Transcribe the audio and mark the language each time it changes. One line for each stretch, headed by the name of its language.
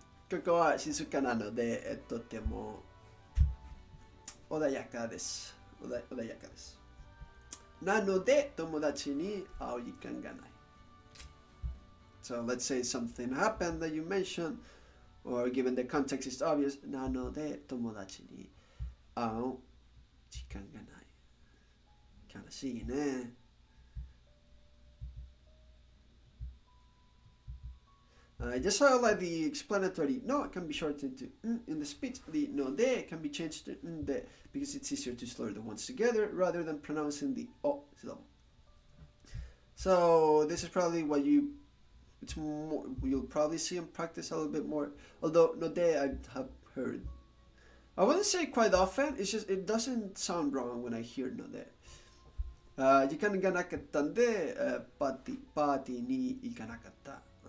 Japanese: ここは静かなので、とても穏やかです。穏やかです。なので、友達に会う時間がない。
English: So let's say something happened that you mentioned, or given the context is obvious,
Japanese: なので友達に会う時間がない。悲しいね。
English: Just highlight the explanatory no can be shortened to in the speech. The no de can be changed to de because it's easier to slur the ones together rather than pronouncing the o syllable. So this is probably what it's more you'll probably see in practice a little bit more. Although no de I have heard. I wouldn't say quite often. It's just it doesn't sound wrong when I hear no de.
Japanese: 時間がなかったんで、パーティーに行かなかった。